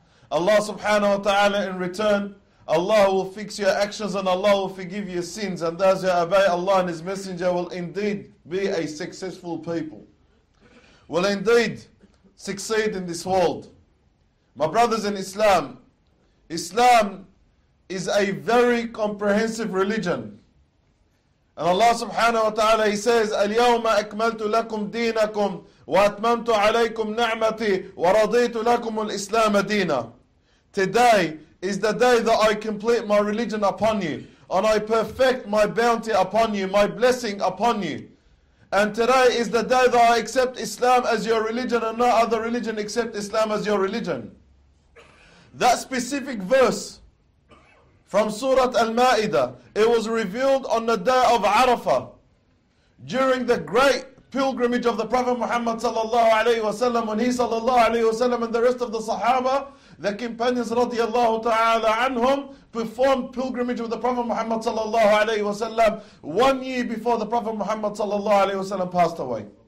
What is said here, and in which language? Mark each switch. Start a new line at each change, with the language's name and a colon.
English: Allah subhanahu wa ta'ala, in return, Allah will fix your actions and Allah will forgive your sins, and those who obey Allah and His Messenger will indeed be a successful people, will indeed succeed in this world. My brothers in Islam, Islam is a very comprehensive religion. And Allah subhanahu wa ta'ala, He says,
Arabic: اليوم أكملت لكم دينكم وأتممت عليكم نعمتي ورضيت لكم الإسلام دينا.
English: Today is the day that I complete my religion upon you, and I perfect my bounty upon you, my blessing upon you. And today is the day that I accept Islam as your religion, and no other religion except Islam as your religion. That specific verse from Surah Al-Ma'idah, it was revealed on the day of Arafah during the great pilgrimage of the Prophet Muhammad sallallahu alayhi wasallam, when he sallallahu alayhi wasallam and the rest of the Sahaba, the companions radiallahu ta'ala anhum, performed pilgrimage with the Prophet Muhammad sallallahu alayhi wasallam 1 year before the Prophet Muhammad sallallahu alayhi wasallam passed away.